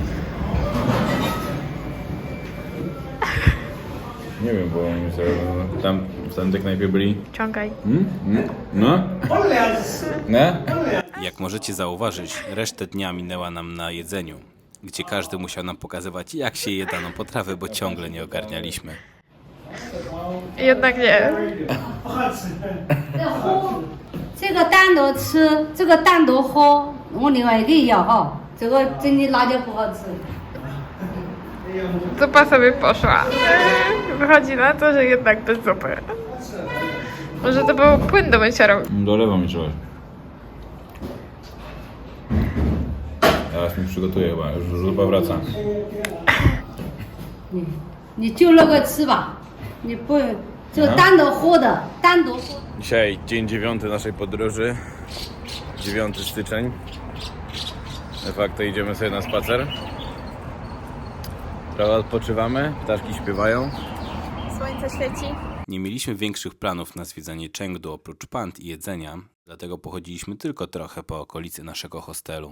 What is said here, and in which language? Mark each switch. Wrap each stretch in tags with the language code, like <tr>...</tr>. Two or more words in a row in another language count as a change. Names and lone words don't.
<pl>Nie wiem, bo oni tam w tamtej knajpie byli. Ciągaj. No? No? Jak możecie zauważyć, resztę dnia minęła nam na jedzeniu, gdzie każdy musiał nam pokazywać, jak się je daną potrawę, bo ciągle nie ogarnialiśmy. Jednak nie.</pl> <zh>这个单独吃，这个单独喝，我另外一个要哈，这个真的辣椒不好吃。</zh> <pl>Zupa sobie poszła. Wychodzi na to, że jednak bez zupy. Może to był płyn do mycia rąk. Dolewa mi trzeba. Teraz mi przygotuję chyba, już zupa wraca.</pl> <zh>你就那个吃吧，你不这个单独喝的，单独喝。</zh> <pl>Dzisiaj dzień 9 naszej podróży. 9 styczeń. De facto idziemy sobie na spacer. Trochę odpoczywamy, ptaszki śpiewają. Słońce świeci. Nie mieliśmy większych planów na zwiedzanie Chengdu oprócz pand i jedzenia, dlatego pochodziliśmy tylko trochę po okolicy naszego hostelu.</pl>